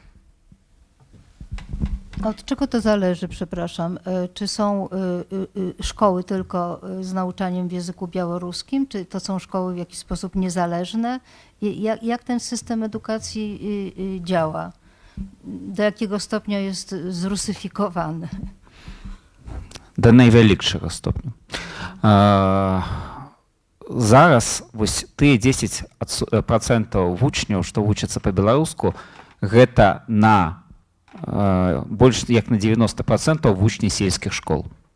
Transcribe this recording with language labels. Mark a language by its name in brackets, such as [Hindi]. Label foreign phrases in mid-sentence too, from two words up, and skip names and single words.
[Polish] Od czego to zależy, przepraszam? Czy są szkoły tylko z nauczaniem w języku białoruskim, czy to są szkoły w jakiś sposób niezależne? Jak ten system edukacji działa? Do jakiego stopnia jest zrusyfikowany? [Belarusian] Да найвялікшага стопню. Зараз вось тыя 10% вучняў, што вучацца па-беларуску, гэта на больш як на 90% вучні сельскіх школ.